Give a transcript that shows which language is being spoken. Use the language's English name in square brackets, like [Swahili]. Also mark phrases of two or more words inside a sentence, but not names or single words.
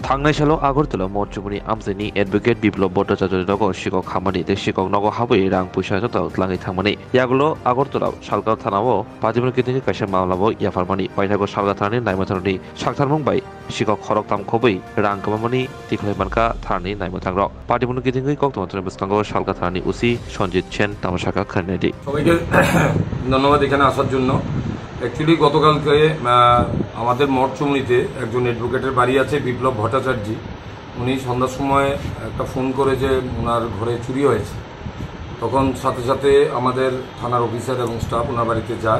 [Kok Borok] थांनाय सालाव आगरतला मौसुमि आमजानि एडभोकेट बिप्लब भट्टाचार्य नगर शिक्षक खामानि शिक्षक नगर हाबै रां पैसा जताव लाङै थांमानि यागुलो आगरतलाव सालगाव थानाव पाजिमन किदिनि कायसा मामलाबो याफारमानि बायनागो सालगा थानानि नायमाथारनि साक्थारमं बाय शिक्षक खरक ताम खबै रां कमामानि तिखलाय मानका थानानि नायमाथांर पाजिमन किदिनि कक्तमतन बस्तांगो सालगा थानानि उसी सঞ্জিত সেন তামাশাকা খানেদি [Bangla] সবাইকে ধন্যবাদ এখানে আসার জন্য। অ্যাকচুয়ালি গতকালকে আমাদের মঠচুমনিতে একজন অ্যাডভোকেটের বাড়ি আছে বিপ্লব ভট্টাচার্য, উনি সন্ধ্যার সময় একটা ফোন করে যে ওনার ঘরে চুরি হয়েছে। তখন সাথে সাথে আমাদের থানার অফিসার এবং স্টাফ ওনার বাড়িতে যায়।